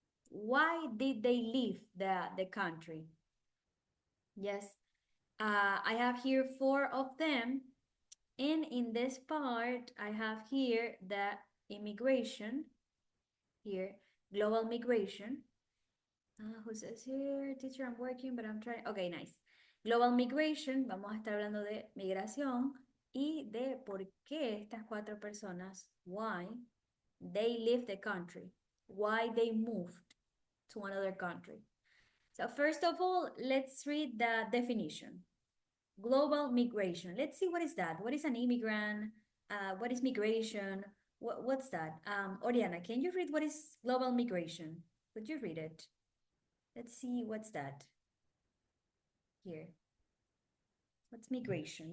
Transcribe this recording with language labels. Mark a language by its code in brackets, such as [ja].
[en] Why did they leave the country? Yes, I have here four of them. And in this part, I have here the immigration, here, global migration. Who says here, teacher, I'm working, but I'm trying. Okay, nice. Global migration, [es] vamos a estar hablando de migración y de por qué estas cuatro personas, [en] why they left the country, why they moved to another country. So first of all, let's read the definition. Global migration. Let's see what is that. What is an immigrant? What is migration? What's that? Oriana, can you read what is global migration? Could you read it? Let's see what's that. Here. What's migration?